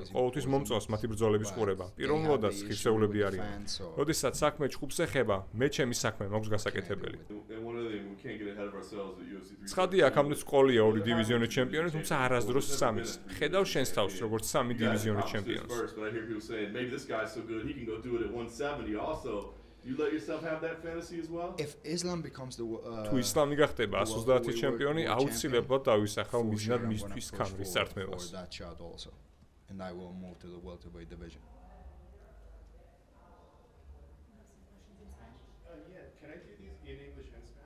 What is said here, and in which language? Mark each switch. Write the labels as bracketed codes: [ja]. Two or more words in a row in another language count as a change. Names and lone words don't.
[ka] ყოველთვის მომწონს მათი ბრძოლების ყურება. პირველობადაც ღირსეულები არიან. როდესაც საქმე ჯგუფს ეხება, მე ჩემი საქმე მაქვს გასაკეთებელი. ცხადია, აქამდე სკოლია 2 დივიზიონის ჩემპიონი, თუმცა არასდროს 3-ის. ხედავ შენს თავს, როგორც 3 დივიზიონის ჩემპიონს. [en] You let yourself have that fantasy as well? If Islam becomes the [ka] თუ ისლამი გახდება 130 ჩემპიონი, აუცილებლად დავისახავ მიზნად მისთვის ქამრის წართმევას. [en] And I will move to the welterweight division. Yeah, can I do these in English